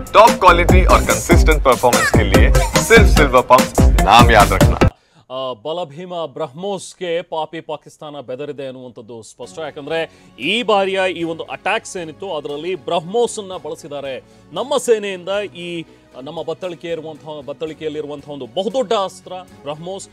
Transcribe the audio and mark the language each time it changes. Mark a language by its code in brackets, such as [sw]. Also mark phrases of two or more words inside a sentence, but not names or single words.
[en] top quality [hi] और [en] consistent performance [hi] के लिए सिर्फ सिल्वर पंप नाम याद रखना। [kn] ಬಲಭೀಮ ಬ್ರಹ್ಮೋಸ್ಗೆ ಪಾಕಿಸ್ತಾನ ಬೆದರಿದೆ ಅನ್ನುವಂಥದ್ದು ಸ್ಪಷ್ಟ. ಯಾಕಂದ್ರೆ ಈ ಬಾರಿಯ ಈ ಒಂದು ಅಟ್ಯಾಕ್ಸ್ ಏನಿತ್ತು ಅದರಲ್ಲಿ ಬ್ರಹ್ಮೋಸ್ ಅನ್ನ ಬಳಸಿದ್ದಾರೆ. ನಮ್ಮ ಸೇನೆಯಿಂದ ಈ ನಮ್ಮ ಬತ್ತಳಿಕೆಯಲ್ಲಿರುವಂತಹ ಒಂದು ಬಹುದೊಡ್ಡ ಅಸ್ತ್ರ ಬ್ರಹ್ಮೋಸ್.